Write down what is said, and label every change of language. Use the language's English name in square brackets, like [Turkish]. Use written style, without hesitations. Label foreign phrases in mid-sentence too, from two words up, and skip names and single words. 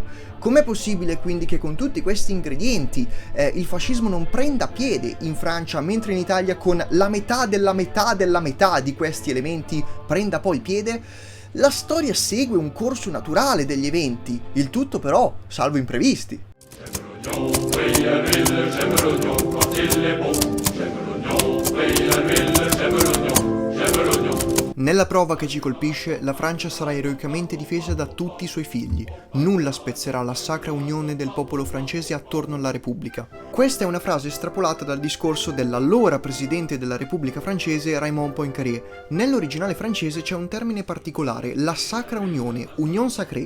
[Italian] Com'è possibile quindi che con tutti questi ingredienti il fascismo non prenda piede in Francia, mentre in Italia con la metà della metà della metà di questi elementi prenda poi piede? La storia segue un corso naturale degli eventi, il tutto però salvo imprevisti. [French] Oui, elle ville, j'aime l'oignon quand il est bon. J'aime l'oignon, oui, elle ville, j'aime l'oignon, j'aime l'oignon. [Italian] Nella prova che ci colpisce, la Francia sarà eroicamente difesa da tutti i suoi figli. Nulla spezzerà la sacra unione del popolo francese attorno alla Repubblica. Questa è una frase estrapolata dal discorso dell'allora presidente della Repubblica francese Raymond Poincaré. Nell'originale francese c'è un termine particolare, la sacra unione, [French] union sacrée.